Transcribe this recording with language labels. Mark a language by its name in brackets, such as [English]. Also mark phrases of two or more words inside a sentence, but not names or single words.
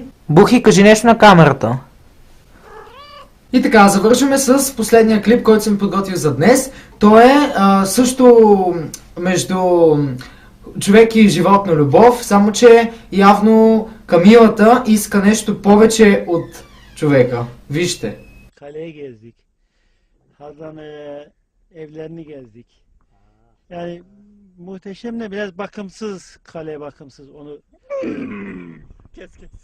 [Bulgarian] Бухи, кажи нещо на камерата. И така, завършваме с последния клип, който съм подготвил за днес. Той е също между човек и животна любов, само че явно Камилата иска нещо повече от човека. Вижте. [Turkish] Kaleyi gezdik. Hazan evlerini gezdik. Yani muhteşem de biraz bakımsız, kale bakımsız. Onu kes.